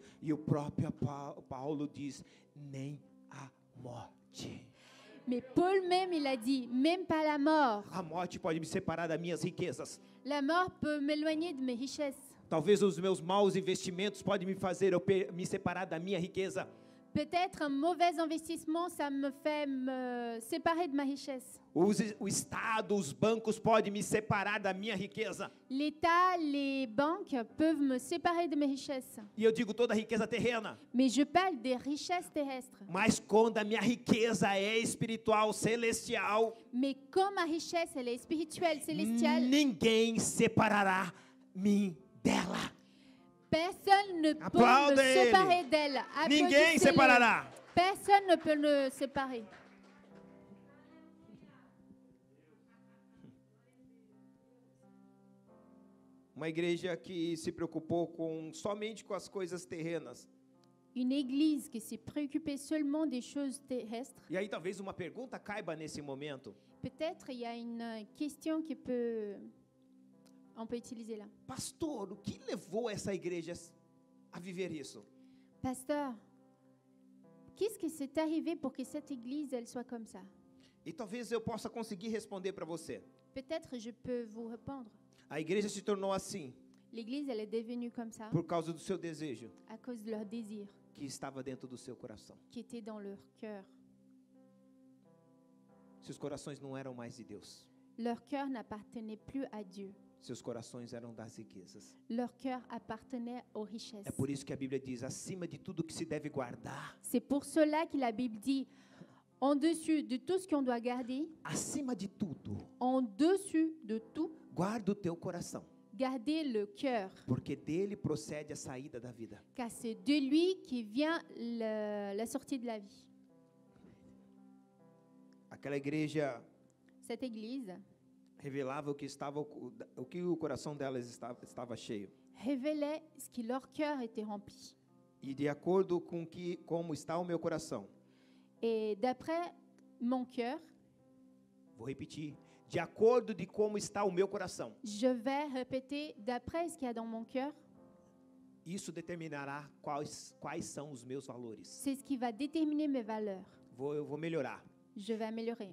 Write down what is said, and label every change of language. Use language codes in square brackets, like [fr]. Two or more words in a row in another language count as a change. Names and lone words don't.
[pt] E o próprio Paulo diz, nem a morte. [fr] Mais Paul même, il a dit, même pas la mort. [pt] A morte pode me separar das minhas riquezas. [fr] La mort peut m'éloigner de mes richesses. [pt] Talvez os meus maus investimentos podem me fazer me separar da minha riqueza. [fr] Peut-être un mauvais investissement, ça me fait me séparer de ma richesse. [pt] O Estado, os bancos podem me separar da minha riqueza. [fr] L'État, les banques peuvent me séparer de mes richesses. [pt] E eu digo toda riqueza terrena. [fr] Mais je parle des richesses terrestres. [pt] Mas quando a minha riqueza é espiritual, celestial, [fr] Mais comme ma richesse, elle est spirituelle, célestiale, [pt] ninguém separará mim dela. [fr] personne ne peut [pt] Aplaude [fr] me [pt] ele. [fr] séparer d'elle. [pt] Ninguém [fr] Applaudissez-le. [pt] separará. [fr] Personne ne peut me séparer. [pt] Uma igreja que se preocupou somente com as coisas terrenas. [fr] Une église qui s'est préoccupée seulement des choses terrestres. [pt] E aí talvez uma pergunta caiba nesse momento. [fr] Peut-être il y a une question on peut utiliser là. [pt] Pastor, o que levou essa igreja a viver isso? [fr] Pasteur, qu'est-ce qui s'est arrivé pour que cette église elle soit comme ça? [pt] E talvez eu possa conseguir responder para você. [fr] Peut-être je peux vous répondre. [pt] A igreja se tornou assim [fr] L'église elle est devenue comme ça [pt] por causa do seu desejo [fr] à cause de leur désir [pt] que estava dentro do seu coração. [fr] qui était dans leur cœur. [pt] Seus corações não eram mais de Deus. [fr] Leur cœur n'appartenait plus à Dieu. [pt] Seus corações eram das riquezas. [fr] Leur cœur appartenait aux richesses. [pt] É por isso que a Bíblia diz, acima de tudo que se deve guardar, [fr] C'est pour cela que la Bible dit, en dessus de tout ce qu'on doit garder, [pt] acima de tudo, [fr] en dessus de tout, [pt] guarda o teu coração, [fr] gardez le cœur, [pt] porque dele procede a saída da vida. [fr] car c'est de lui qui vient la sortie de la vie. [pt] Aquela igreja [fr] Cette église [pt] revelava o que o coração delas estava cheio. [fr] révélait ce que leur cœur était rempli. [pt] E de acordo com como está o meu coração. [fr] Et d'après mon cœur, [pt] Vou repetir. De acordo de como está o meu coração. [fr] je vais répéter d'après ce qu'il y a dans mon cœur. [pt] Isso determinará quais são os meus valores. [fr] C'est ce qui va déterminer mes valeurs. [pt] Eu vou melhorar. [fr] Je vais améliorer.